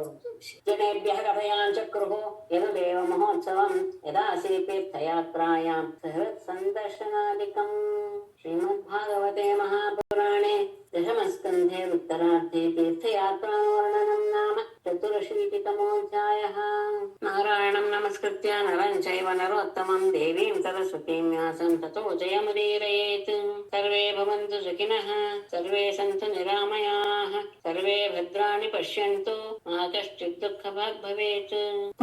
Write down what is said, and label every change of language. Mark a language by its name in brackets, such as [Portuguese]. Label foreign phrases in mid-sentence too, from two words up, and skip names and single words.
[Sanskrit] ಜನೇಭ್ಯ ಕಥಯಾಂಚಕ್ರು ಯದುದೇವ ಮಹೋತ್ಸವಂ ಯದಾ ತೀರ್ಥಯಾತ್ರಾಯಾಂ ಸಂದರ್ಶನಾದಿಕಂ. ಶ್ರೀಮದ್ಭಾಗವತೆ ಮಹಾಪುರಾಣೆ ದಶಮಸ್ಕಂಧೆ ಉತ್ತರಾರ್ಧೆ ತೀರ್ಥಯಾತ್ರಾವರ್ಣನಂ ನಾಮ ಚತುರಶೀತಿತಮೋಧ್ಯಾಯಃ. ನಾರಾಯಣಂ ನಮಸ್ಕೃತ್ಯ ನರಂ ಚೈವ ನರೋತ್ತಮಂ ದೇವೀಂ ಸರಸ್ವತೀಂ ವ್ಯಾಸಂ ತತೋ ಜಯಮುದೀರಯೇತ್. ಸರ್ವೇ ಭವಂತು ಸುಖಿನಃ ಸರ್ವೇ ಸಂತು ನಿರಾಮಯಾಃ ಸರ್ವೇ ಭದ್ರಾಣಿ ಪಶ್ಯಂತು ಮಾ ಕಶ್ಚಿತ್ ದುಃಖಭಾಗ್ ಭವೇತ್.